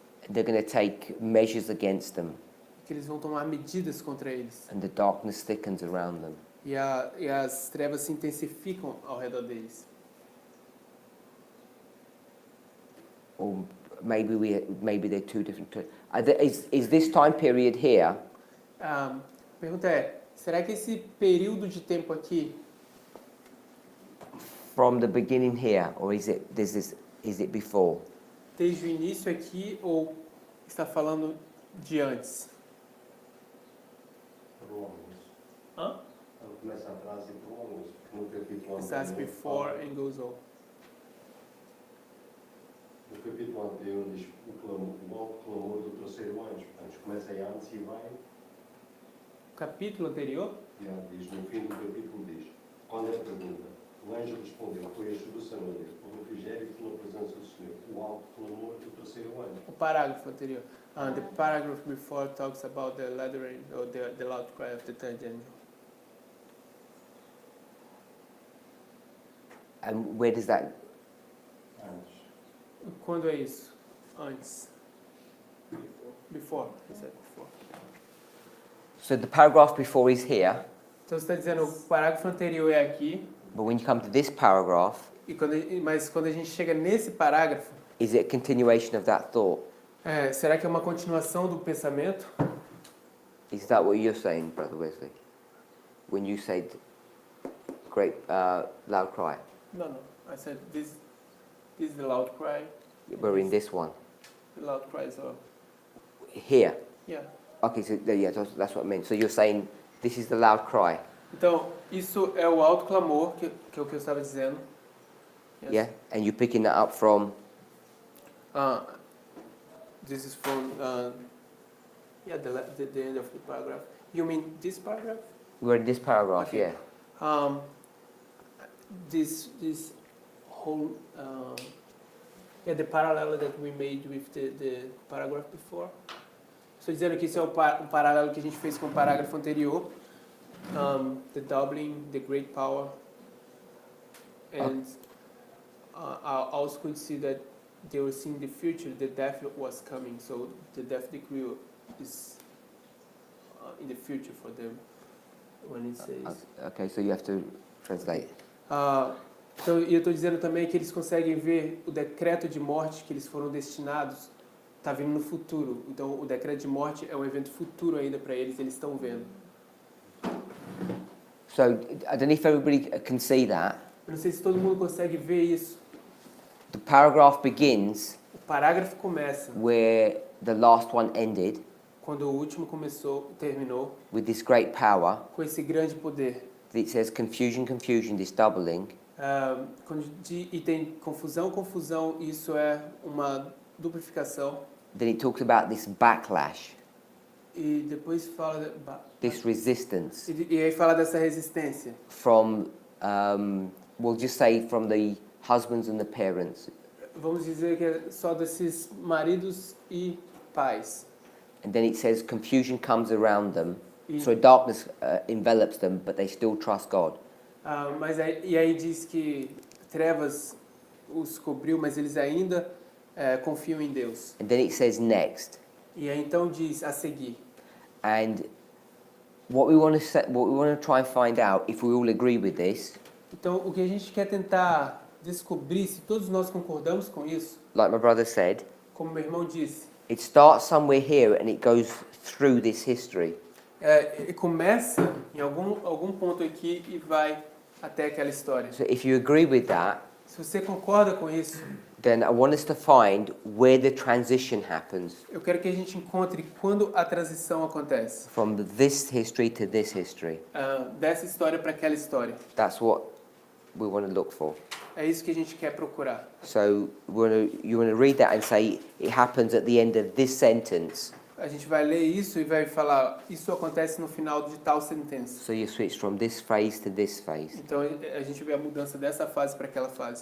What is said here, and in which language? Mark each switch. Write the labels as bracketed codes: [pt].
[en] They're going to take measures against them, [pt] que eles vão tomar medidas contra eles. [en] and the darkness thickens around them. [pt] E as trevas se intensificam ao redor deles. [en] Or maybe they're two different. Is this time period here [pt] A pergunta é, será que esse período de tempo aqui, [en] from the beginning here, or is it before? [pt] desde o início aqui, ou está falando de antes? Hã? Ela começa atrás e prolonga, no capítulo [en] It starts [pt] anterior. [en] before and goes on. [pt] No capítulo anterior diz o alto clamor do terceiro anjo. Portanto, começa aí antes e vai. Capítulo anterior? Diz, no fim do capítulo diz, quando é pergunta, o anjo respondeu, foi este do Senhor, o refrigério pela presença do Senhor, o alto clamor do terceiro anjo. O parágrafo anterior. [en] The paragraph before talks about the laddering, or the loud cry of the third angel. And where does that? [pt] Antes. Quando é isso? Antes. [en] Before. He said before. So the paragraph before is here, [pt] Então você está dizendo o parágrafo anterior é aqui, [en] but when you come to this paragraph, [pt] mas quando a gente chega nesse parágrafo, [en] is it a continuation of that thought? [pt] será que é uma continuação do pensamento? [en] Is that what you're saying, Brother Wesley? When you said great loud cry, No. I said this is the loud cry. we're in this one The loud cry is here. yeah. Okay, so yeah, that's what I meant. So you're saying this is the loud cry, [pt] Então, isso é o alto clamor, que é o que eu estava dizendo. [en] Yes. yeah? And you're picking that up from This is from the end of the paragraph. You mean this paragraph? we're in this paragraph, Okay. yeah. This whole the parallel that we made with the paragraph before. [pt] Estou dizendo que isso é um paralelo que a gente fez com o parágrafo anterior. [en] The doubling, the great power, and I also could see that they were seeing the future. The death was coming, so the death decree is in the future for them when it says. Okay, so you have to translate. [pt] Então, eu estou dizendo também que eles conseguem ver o decreto de morte que eles foram destinados, está vindo no futuro. Então, o decreto de morte é um evento futuro ainda para eles estão vendo. [en] So I don't know if everybody can see that. [pt] Eu não sei se todo mundo consegue ver isso. [en] The paragraph begins [pt] O parágrafo começa [en] where the last one ended, [pt] quando o último terminou, [en] with this great power, [pt] com esse grande poder. [en] it says confusion, confusion, this doubling. [pt] E tem confusão, confusão, isso é uma duplificação. [en] Then it talks about this backlash, [pt] E depois fala [en] this resistance [pt] e aí fala dessa resistência. [en] from, we'll just say from the husbands and the parents. [pt] Vamos dizer que é só desses maridos e pais. [en] And then it says confusion comes around them. [pt] E, [en] So darkness envelops them, but they still trust God. [pt] e aí diz que trevas os cobriu, mas eles ainda confiam em Deus. [en] And then it says next. [pt] E aí então diz a seguir. [en] And what we want to try and find out, if we all agree with this, [pt] Então o que a gente quer tentar descobrir, se todos nós concordamos com isso, [en] like my brother said, [pt] como meu irmão disse, [en] it starts somewhere here and it goes through this history. [pt] e começa em algum ponto aqui e vai até aquela história. [en] So if you agree with that, [pt] Se você concorda com isso, [en] then I want us to find where the transition happens [pt] eu quero que a gente encontre quando a transição acontece. [en] from this history to this history. [pt] Dessa história para aquela história. [en] That's what we want to look for. [pt] É isso que a gente quer procurar. [en] So you want to read that and say it happens at the end of this sentence. [pt] A gente vai ler isso e vai falar, isso acontece no final de tal sentença. [en] So you switch from this phase to this phase. [pt] Então a gente vê a mudança dessa fase para aquela fase.